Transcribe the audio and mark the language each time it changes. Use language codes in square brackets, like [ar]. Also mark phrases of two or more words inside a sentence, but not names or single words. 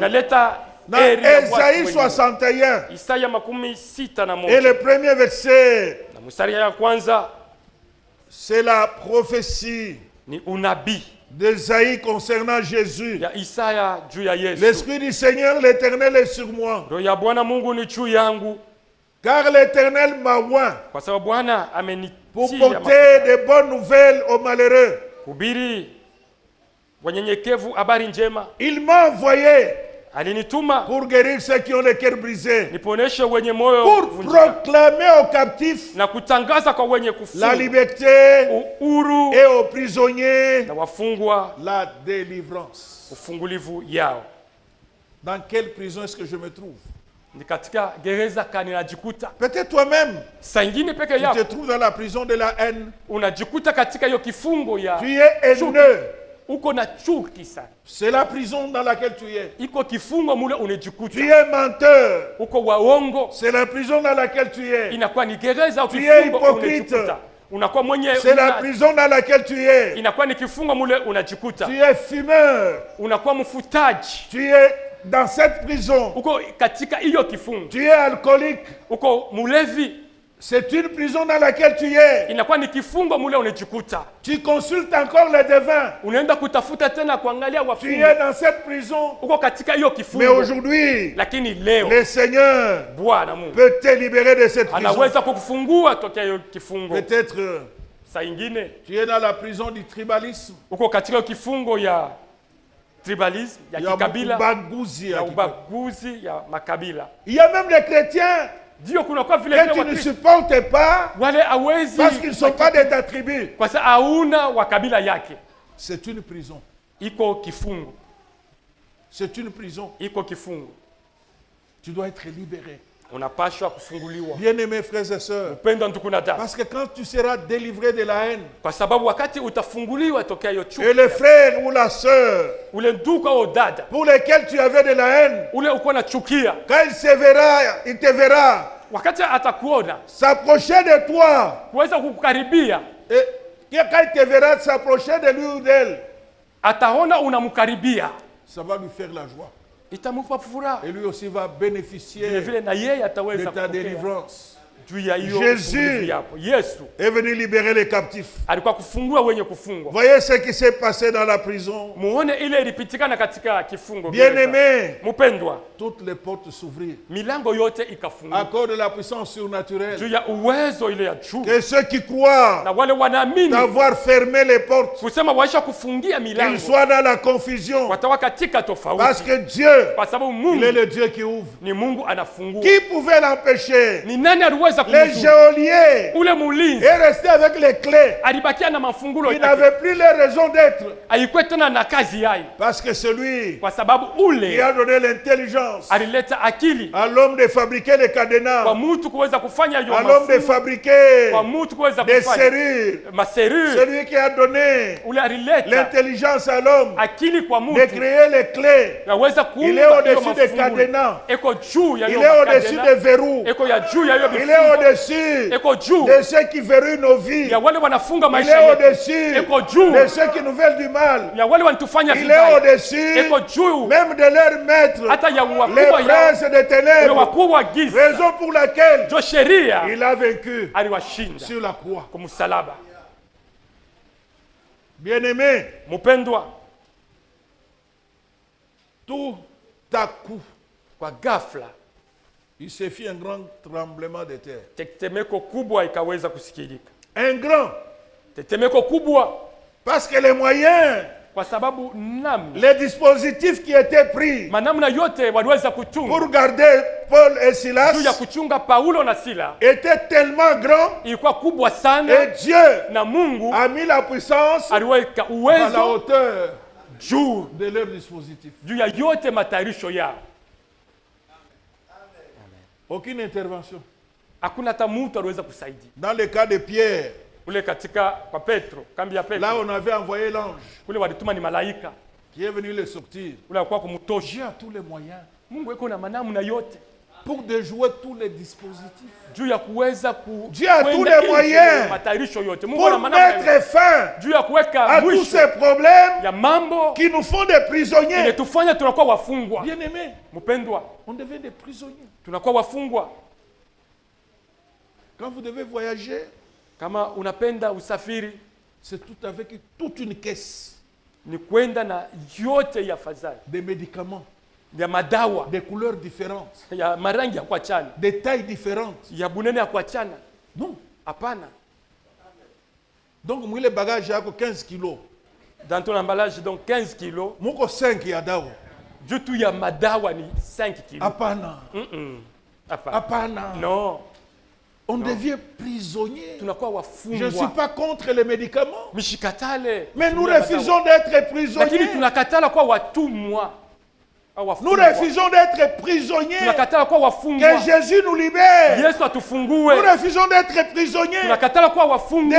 [sw] inaleta [fr] Dans [sw] heri ya watu [fr] Ésaïe [sw] wengine. 61 Isaya 61 [fr] et le premier verset, [sw] na mstari ya kwanza [fr] c'est la prophétie [sw] ni unabii [fr] d'Ésaïe concernant Jésus. [sw] ya Isaya juu ya Yesu. [fr] L'Esprit du Seigneur l'Éternel est sur moi, [sw] Roho ya Bwana Mungu ni juu yangu, [fr] car l'Éternel m'a oint [sw] kwa sababu Bwana [fr] pour [sw] amenitia [fr] porter [sw] mafuta [fr] de bonnes nouvelles aux malheureux. [sw] kuhubiri wanyenyekevu habari njema. [fr] Il m'a envoyé [sw] Alinituma [fr] pour guérir ceux qui ont le cœur brisé, [sw] niponeshe wenye moyo [fr] pour [sw] vunjika [fr] proclamer aux captifs [sw] na kutangaza kwa wenye [fr] la [sw] kufunga [fr] liberté [sw] uhuru [fr] et aux prisonniers [sw] na wafungwa [fr] la délivrance. [sw] ufungulivu yao. [fr] Dans quelle prison est-ce que je me trouve? [sw] Ni katika gereza kani najikuta. [fr] Peut-être toi-même, [sw] Saa ingine peke [fr] tu te [sw] yako [fr] trouves dans la prison de la haine. [sw] unajikuta katika hiyo kifungo ya [fr] Tu es haineux. [sw] uko na chuki sana. [fr] C'est la prison dans laquelle tu es. [sw] Iko kifungo mule [fr] Tu [sw] unajikuta. [fr] es menteur. [sw] Uko waongo. [fr] C'est la prison dans laquelle tu es. [sw] Inakuwa ni gereza au [fr] Tu es [sw] kifungo [fr] hypocrite. [sw] unajikuta. Unakuwa mwenye [fr] C'est la prison dans laquelle tu es. [sw] inakuwa ni kifungo mule unajikuta. [fr] Tu es fumeur. [sw] Unakuwa mfutaji. [fr] Tu es dans cette prison. [sw] Uko katika hiyo kifungo. [fr] Tu es alcoolique. [sw] Uko mulevi. [fr] C'est une prison dans laquelle tu es. [sw] Inakuwa ni kifungo mule unajikuta. [fr] Tu consultes encore les devins. [sw] Unaenda kutafuta tena kuangalia [fr] Tu [sw] wafungwa. [fr] es dans cette prison. [sw] Uko katika hiyo [fr] Mais [sw] kifungo. [fr] aujourd'hui, [sw] Lakini leo [fr] le Seigneur [sw] Bwana Mungu [fr] peut te libérer de cette prison. [sw] anaweza kukufungua tokea hiyo kifungo. [fr] Peut-être [sw] Saa ingine [fr] tu es dans la prison du tribalisme. [sw] uko katika hiyo kifungo ya tribalism, ya [fr] Il y a [sw] kikabila, ubaguzi. ya ubaguzi ya makabila. [fr] Il y a même des chrétiens [sw] Ndio kunakuwa vile [fr] que [sw] vile [fr] tu ne [sw] Wakristo [fr] supportes pas [sw] wale hawezi [fr] parce qu'ils ne sont pas de ta tribu. [sw] kwa sababu hauna wa kabila yake. [fr] C'est une prison. [sw] Iko kifungo, [fr] C'est une prison. [sw] iko kifungo. [fr] Tu dois être libéré. [sw] Unapashwa kufunguliwa. [fr] Bien-aimés frères et sœurs, [sw] Upendo ndugu na dada, [fr] parce que quand tu seras délivré de la haine, [sw] kwa sababu wakati utafunguliwa tokea hiyo [fr] et [sw] chuki, [fr] le frère ou la sœur [sw] ule ndugu au dada [fr] pour lesquels tu avais de la haine, [sw] ule uko na chukia, [fr] quand il te verra [sw] wakati atakuona [fr] s'approcher de toi, [sw] kuweza kukukaribia, [fr] et quand il te verra s'approcher de lui ou d'elle, [sw] ataona unamkaribia, [fr] ça va lui faire la joie. [sw] itampa furaha. [fr] Et lui aussi va [sw] Vile [fr] bénéficier [sw] vile na yeye [fr] de [sw] ataweza [fr] ta [sw] kupokea [fr] délivrance. [sw] juu ya hiyo [fr] Jésus [sw] ufungulivu yako. Yesu [fr] est venu libérer les captifs. [sw] alikuwa kufungua wenye kufungwa. [fr] Voyez ce qui s'est passé dans la prison. [sw] Muone ile ilipitikana katika kifungo. [fr] Bien-aimés, [sw] Mpendwa, [fr] toutes les portes s'ouvrirent [sw] milango yote [fr] à [sw] ikafunguka [fr] cause de la puissance surnaturelle. [sw] juu ya uwezo ile ya juu, [fr] Que ceux qui croient [sw] na wale wanaamini [fr] d'avoir fermé les portes, [sw] kusema waisha kufungia [fr] qu'ils [sw] milango [fr] soient dans la confusion. [sw] watawa katika [fr] Parce [sw] tofauti, [fr] que Dieu, [sw] kwa sababu [fr] il est [sw] Mungu [fr] le Dieu qui ouvre. [sw] ni Mungu anafungua. [fr] Qui pouvait l'empêcher? [sw] Ni nani aliweza [fr] Les [sw] kumzuia? [fr] geôliers [sw] Ule mulinzi [fr] est resté avec les clés. [sw] alibakia na mafungulo [fr] Il [sw] yake, [fr] n'avait plus les raisons d'être. [sw] haikuwa tena na kazi yake, [fr] Parce que celui [sw] kwa sababu [fr] qui [sw] ule [fr] a donné l'intelligence [sw] alileta akili [fr] à l'homme de fabriquer des [sw] kwa [fr] cadenas, [sw] mtu kuweza kufanya hiyo [fr] à l'homme de [sw] mafungo, [fr] fabriquer [sw] kwa mtu kuweza [fr] des [sw] kufanya [fr] serrures, [sw] maserure, [fr] celui qui a donné [sw] ule alileta [fr] l'intelligence à l'homme [sw] akili kwa [fr] de [sw] mtu [fr] créer les clés. [sw] yaweza [fr] Il est [sw] kuumba hiyo [fr] au-dessus des [sw] mafungulo. [fr] cadenas. [sw] Eko juu ya [fr] Il [sw] hiyo [fr] est au-dessus [sw] makadena, [fr] des verrous. [sw] eko ya juu ya hiyo [fr] Il est [sw] vifungo, [fr] au-dessus [sw] eko juu [fr] de ceux qui verrouillent nos vies. [sw] ya wale wanafunga [fr] Il [sw] maisha [fr] est [sw] yetu, [fr] au-dessus [sw] eko juu [fr] de ceux qui nous veulent du mal. [sw] ya wale wanatufanya [fr] Il est [sw] vibaya, [fr] au-dessus [sw] eko juu [fr] même de leurs maîtres, [sw] hata ya [fr] les [sw] wakubwa yao, [fr] princes des [sw] wale [fr] ténèbres. [sw] wakubwa wa giza, [fr] Raison pour laquelle [sw] ndio sheria [fr] il a vaincu [sw] aliwashinda [fr] sur la croix. [sw] kwa msalaba. [fr] Bien-aimé, [sw] Mpendwa, [fr] tout à coup, [sw] kwa ghafla [fr] il se fit un grand tremblement de terre. [sw] tetemeko kubwa ikaweza kusikilika, [fr] Un grand. [sw] tetemeko kubwa, [fr] Parce que les moyens, [sw] kwa sababu namna [fr] les dispositifs qui étaient pris [sw] manamna yote waliweza kuchunga [fr] pour garder Paul et [sw] juu ya [fr] Silas [sw] kuchunga Paulo na Sila [fr] étaient tellement grands [sw] ilikuwa kubwa sana, [fr] et Dieu [sw] na Mungu [fr] a mis la puissance [sw] aliweka [fr] à la [sw] uwezo [fr] hauteur [sw] juu [fr] de leur dispositif. [sw] juu ya yote matayarisho yao. [fr] Aucune intervention. [sw] Hakuna hata mtu aliweza kusaidia. [fr] Dans le cas de Pierre, [sw] Ule katika kwa Petro, kambi ya [fr] là [sw] Petro, [fr] on avait envoyé l'ange [sw] kule walituma ni malaika, [fr] qui est venu les sortir. [sw] ule alikuwa kumtosha. [fr] Dieu a tous les moyens [sw] Mungu iko na manamna yote [fr] pour déjouer tous les dispositifs. [sw] juu ya kuweza [fr] Dieu a tous [sw] kwenda [fr] les [sw] nje [fr] moyens [sw] ya matayarisho yote. Mungu ana [fr] pour [sw] manamna yote [fr] mettre fin [sw] juu ya kuweka [fr] à tous [sw] mwisho [fr] ces problèmes [sw] ya mambo [fr] qui nous font des prisonniers. [sw] inetufanya tunakuwa wafungwa. [fr] Bien-aimés, [sw] Mpendwa, [fr] on devient des prisonniers. [sw] tunakuwa wafungwa. [fr] Quand vous devez voyager, [sw] Kama unapenda usafiri, [fr] c'est tout avec toute une caisse [sw] ni kwenda na yote ya fadhali, [fr] de médicaments, [sw] ya madawa, [fr] des couleurs différentes, [sw] ya marangi ya kuachana, [fr] des tailles différentes. [sw] ya bunene ya kuachana. [fr] Non. [sw] Hapana. [fr] Donc, moi, le bagage, j'ai 15 kilos. Dans ton emballage, donc 15 kilos. [sw] Muko 5 ya dawa. Juu tu ya madawa ni 5 kilos. Hapana. Hapana. [fr] Non. On devient prisonnier. [sw] Tunakuwa wafungwa. [fr] Je ne suis pas contre les médicaments. [sw] Mishikatale. [fr] Mais nous refusons d'être prisonniers. [sw] Lakini tunakatala kwa watumwa. [fr] Nous refusons d'être prisonniers. [sw] Tunakatala kwa wafungwa. [fr] Que Jésus nous libère. [sw] Yesu atufungue. [fr] Nous refusons d'être prisonniers. [sw] Tunakatala kwa wafungwa.